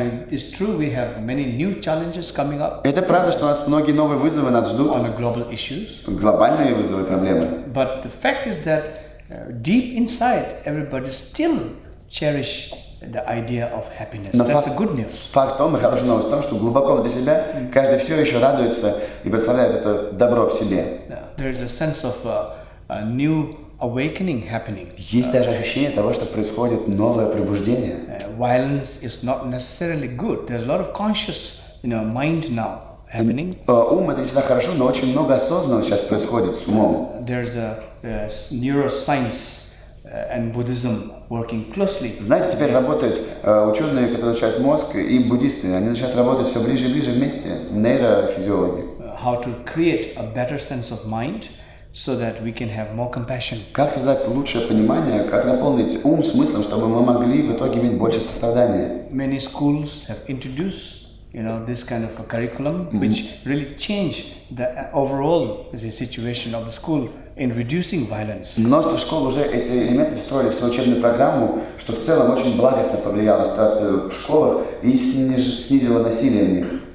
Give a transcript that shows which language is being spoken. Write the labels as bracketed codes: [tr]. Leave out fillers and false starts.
[en] It's true we have many new challenges coming up. [ru] Это правда, что у нас многие новые вызовы нас ждут. [en] On the global issues. [ru] Глобальные вызовы, проблемы. [en] But the fact is that deep inside everybody still cherish the idea of happiness. That's the good news. [ru] Факт в том, и хорошая новость в том, что глубоко внутри себя каждый все еще радуется и представляет это добро в себе. [en] There is a sense of a new awakening happening. [ru] Есть даже ощущение того, что происходит новое пробуждение. [en] Violence is not necessarily good. There's a lot of conscious, mind now happening. [ru] Ум это не всегда хорошо, но очень много осознанного сейчас происходит с умом. [en] There's the neuroscience and Buddhism working closely. [ru] Знаете, теперь работают ученые, которые изучают мозг, и буддисты. Они начинают работать все ближе и ближе вместе, нейрофизиологи. [en] How to create a better sense of mind so that we can have more compassion. [ru] Как создать лучшее понимание, как наполнить ум смыслом, чтобы мы могли в итоге иметь больше сострадания. [en] Many schools have introduced this kind of a curriculum which really changed the overall situation of the school in reducing violence. [ru] Множество школ уже эти элементы встроили в свою учебную программу, что в целом очень благостно повлияло на ситуацию в школах и снизило насилие в них.